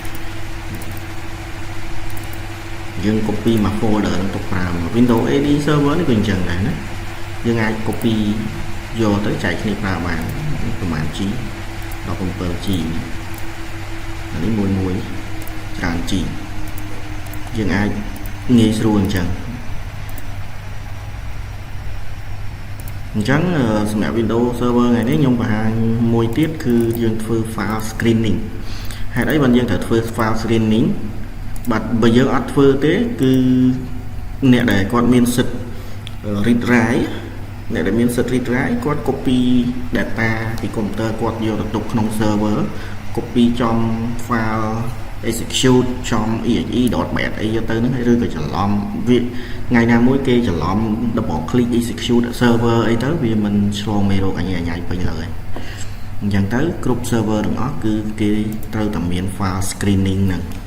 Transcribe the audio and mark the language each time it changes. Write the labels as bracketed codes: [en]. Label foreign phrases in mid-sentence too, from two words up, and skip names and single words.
[km] យើង copy មក folder ហ្នឹងទុកប្រើ Windows AD server នេះក៏អញ្ចឹងដែរណាយើងអាច copy យកទៅចែកគ្នាប្រើបានប្រហែល G 17 G អានេះមួយច្រើន G យើងអាចងាយស្រួលអញ្ចឹងសម្រាប់ Windows Server ថ្ងៃ នេះខ្ញុំបង្ហាញមួយទៀតគឺយើងធ្វើ [en] file screening [km] ហេតុអីបានយើងត្រូវធ្វើ [en] file screening [km] បើយើងអត់ធ្វើទេគឺអ្នកដែលគាត់មានសិទ្ធិ [en] read write [km] អ្នក ដែលមានសិទ្ធិ [en] read write [km] គាត់ [en] copy data [km] ពី computer គាត់យកទៅទុកក្នុង server copy ចំ [en] file execute [km] ចំ exe.bat អីយកទៅហ្នឹងឬក៏ច្រឡំវាថ្ងៃណាមួយគេច្រឡំ [en] double click execute server [km] អីទៅវាមិនឆ្លងមេរោគអញ្ញៃពេញលើហើយអញ្ចឹងទៅគ្រប់ server ទាំងអស់គឺគេត្រូវតែមាន [en] file screening [km] ហ្នឹង